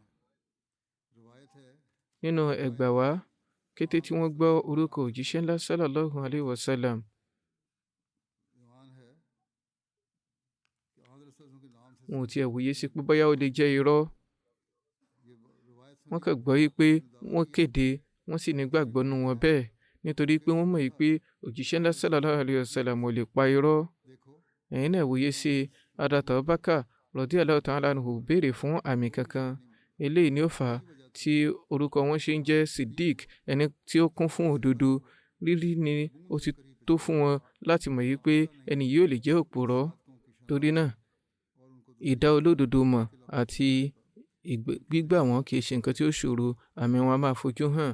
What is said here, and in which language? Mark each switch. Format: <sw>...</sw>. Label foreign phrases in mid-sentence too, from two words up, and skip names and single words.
<yo>Nínú ẹgbà wá kété tí wọ́n gbọ́ orúkọ òjíṣẹ́ ńlá</yo> <ar>صلى الله عليه وسلم</ar> <yo>wọn ò tiẹ̀ wòye sí pé bóyá ó lè jẹ́ irọ́ wọ́n kàn gbọ́ yí pé wọ́n kéde wọ́n sì nígbàgbọ́ nú wọn bẹ́ẹ̀ nítorí pé wọ́n mọ̀ yí pé òjíṣẹ́ ńlá</yo> <ar>صلى الله عليه وسلم</ar> <yo>ò lè pa irọ́. Ẹ̀yin náà wòye sí Hazrat Bakr</yo> <ar>رضي الله تعالى عنه</ar> <yo>béèrè fún àmì kankan eléyìí ni ó fà á tí orúkọ wọn ṣe ń jẹ́ Siddiq ẹni tí ó kún fún òdodo rírí ni ó ti tó fún wọn láti mọ̀ yí pé ẹni yìí ò lè jẹ́ òpùrọ́ torí náà ìdá olódodo mọ̀ àti gbígbà wọn kì í ṣe nǹkan tí ó ṣòro, àmì wọn a máa fojú hàn.</yo>